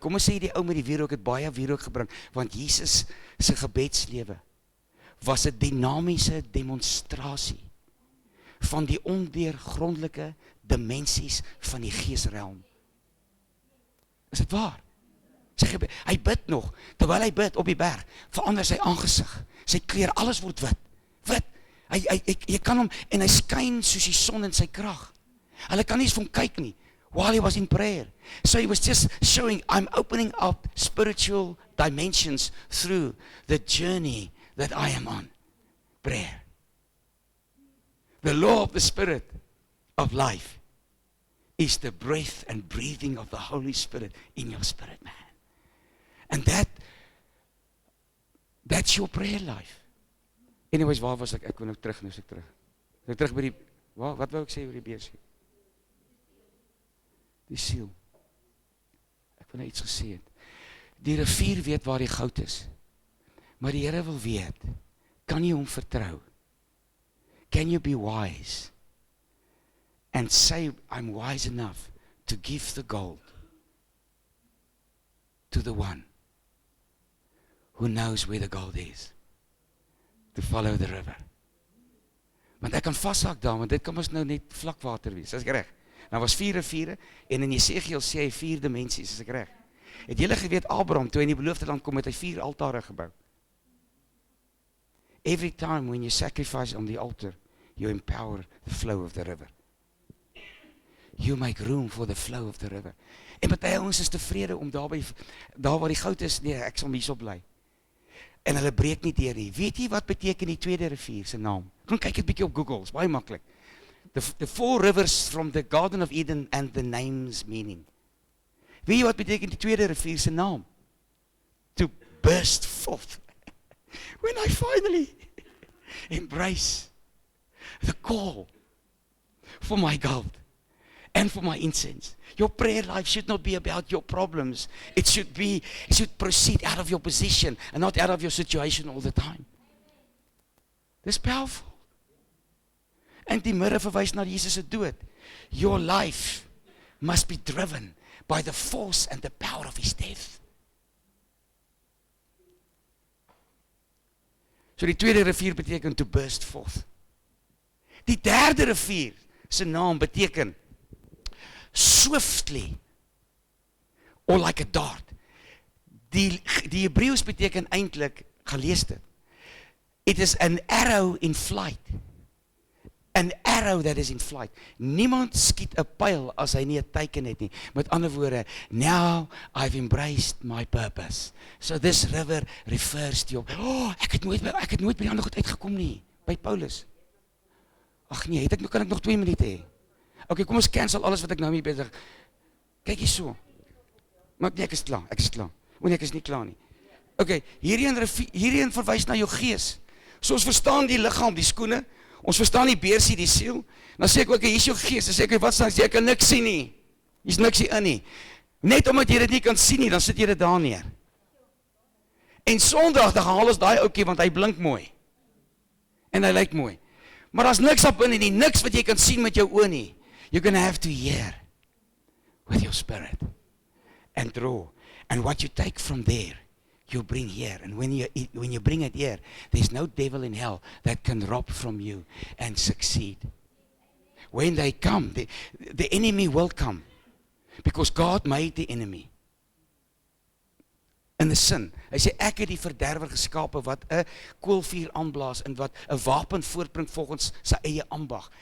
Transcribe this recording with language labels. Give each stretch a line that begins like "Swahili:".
Afrikaans: Kom ons sê die ou met die wierook het baie wierook gebring, want Jesus se gebedslewe was 'n dinamiese demonstrasie van die ondeurgrondelike dimensies van die geesrealm. Is dit waar? Hy bid nog, terwyl hy bid op die berg, verander sy aangesig, sy kleur, alles word wit. Wit. Jy kan hom, en hy skyn soos die son in sy krag. Hulle kan nie eens van kyk nie,
English: while he was in prayer. So he was just showing, I'm opening up spiritual dimensions through the journey that I am on. Prayer. The law of the Spirit of life is the breath and breathing of the Holy Spirit in your spirit, man. And that's your prayer life.
Afrikaans: Anyways, waar was ek? Ek kon nou terug, nou is ek terug. Ek terug by die, wat wou ek sê oor die beersie? Die siel. Ek wil nou iets gesê het. Die rivier weet waar die goud is. Maar die Here wil weet, kan jy hom vertrou?
English: Can you be wise? And say, I'm wise enough to give the gold to the one who knows where the gold is. To follow the river.
Afrikaans: Want ek kan vashak daar, want dit kan ons nou net vlakwater wees, is ek reg? Nou was 4 riviere, en in Jesegiel sê hy 4 dimensies, is ek reg? Het julle geweet, Abraham, toe hy in die beloofde land kom, het hy 4 altare gebou.
English: Every time when you sacrifice on the altar, you empower the flow of the river. You make room for the flow of the river.
Afrikaans: En baie ouens is tevrede om daar waar die goud is, nee, ek sal hierso bly. En hulle breek nie deur nie. Weet jy wat beteken die tweede rivier se naam? Gaan kyk 'n bietjie op Google, is baie maklik.
English: The 4 rivers from the Garden of Eden and the name's meaning.
Afrikaans: Weet jy wat beteken die tweede rivier se naam?
English: To burst forth. When I finally embrace the call for my gold and for my incense. Your prayer life should not be about your problems. It should proceed out of your position and not out of your situation all the time. This is powerful.
Afrikaans: En die mirre verwys na Jesus se dood.
English: Your life must be driven by the force and the power of his death.
Afrikaans: So die tweede rivier beteken
English: to burst forth.
Afrikaans: Die derde rivier se naam beteken
English: swiftly or like a dart.
Afrikaans: Die Hebreëus beteken eintlik, gelees dit.
English: It is an arrow in flight. An arrow that is in flight.
Afrikaans: Niemand skiet 'n pyl as hy nie 'n teiken het nie. Met ander woorde,
English: now I've embraced my purpose. So this river refers to your,
Afrikaans: ek het nooit by die ander goed uitgekom nie, by Paulus. Ag nee, kan ek nog 2 minute hê? Okay, kom ons cancel alles wat ek nou mee bezig. Kyk hier so. Maar nee, ek is klaar. O nee, ek is nie klaar nie. Okay, hierheen verwys na jou gees. So ons verstaan die liggaam, die skoene, ons verstaan die beersie, die siel. Dan sê ek ook, hier is jou gees. Dan sê ek, wat staan? Jy kan niks sien nie. Hier's niks hier in nie. Net omdat jy dit nie kan sien nie, dan sit jy dit daar neer. En Sondag, dan haal ons daai ouetjie, want hy blink mooi. En hy lyk mooi. Maar daar's niks op in nie, niks wat jy kan sien met jou oë nie.
English: You're going to have to hear with your spirit and draw. And what you take from there, you bring here. And when you bring it here, there's no devil in hell that can rob from you and succeed. When they come, the enemy will come. Because God made the enemy.
Afrikaans: In die sin, hy sê ek het die verderwer geskape wat 'n koolvuur aanblaas en wat 'n wapen voortbring volgens sy eie ambag.